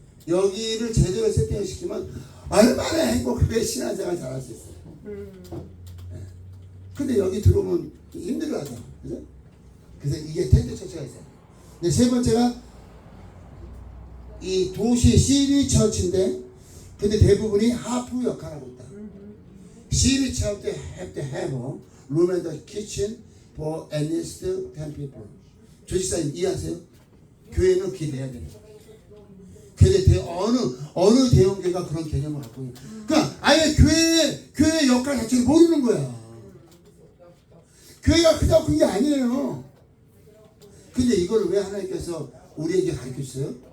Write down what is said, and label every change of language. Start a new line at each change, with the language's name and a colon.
Korean: 여기를 제대로 세팅을 시키면 얼마나 행복하게 신앙생활 잘할 수 있어요. 네. 근데 여기 들어오면 힘들어하잖아. 그죠? 그래서 이게 텐트 처치가 있어요. 근데 세 번째가 이 도시 시리 처치인데, 근데 대부분이 하프 역할을 하고 있다.
English: 시리 처치 have to have a room and a kitchen for at least 10 people.
Korean: 조직사님 이해하세요? 교회는 그게 돼야 돼요. 근데 어느 대형교회가 그런 개념을 갖고 있는. 그러니까 아예 교회의 역할 자체를 모르는 거야. 교회가 크다고 큰 게 아니에요. 근데 이걸 왜 하나님께서 우리에게 가르쳐 주세요?